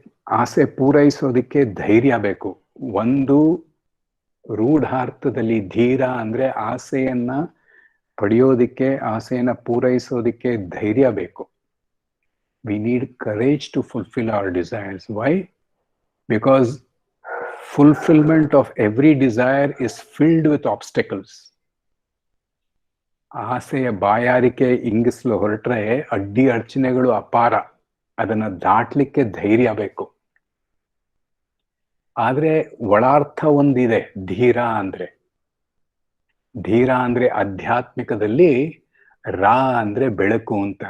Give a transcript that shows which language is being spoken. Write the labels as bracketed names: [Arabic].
[Kannada] ಆಸೆ ಪೂರೈಸೋದಕ್ಕೆ ಧೈರ್ಯ ಬೇಕು. ಒಂದು ರೂಢಾರ್ಥದಲ್ಲಿ ಧೀರ ಅಂದ್ರೆ ಆಸೆಯನ್ನ ಪಡೆಯೋದಿಕ್ಕೆ, ಆಸೆಯನ್ನ ಪೂರೈಸೋದಿಕ್ಕೆ ಧೈರ್ಯ ಬೇಕು. [English] We need courage to fulfil our desires. Why? Because fulfillment of every desire is filled with obstacles. [Kannada] ಆಸೆಯ ಬಾಯಾರಿಕೆ ಇಂಗಿಸಲು ಹೊರಟ್ರೆ ಅಡ್ಡಿ ಅಡಚಣೆಗಳು ಅಪಾರ, ಅದನ್ನ ದಾಟ್ಲಿಕ್ಕೆ ಧೈರ್ಯ ಬೇಕು. ಆದ್ರೆ ಒಳಾರ್ಥ ಒಂದಿದೆ, ಧೀರ ಅಂದ್ರೆ ಆಧ್ಯಾತ್ಮಿಕದಲ್ಲಿ ರಾ ಅಂದ್ರೆ ಬೆಳಕು ಅಂತ.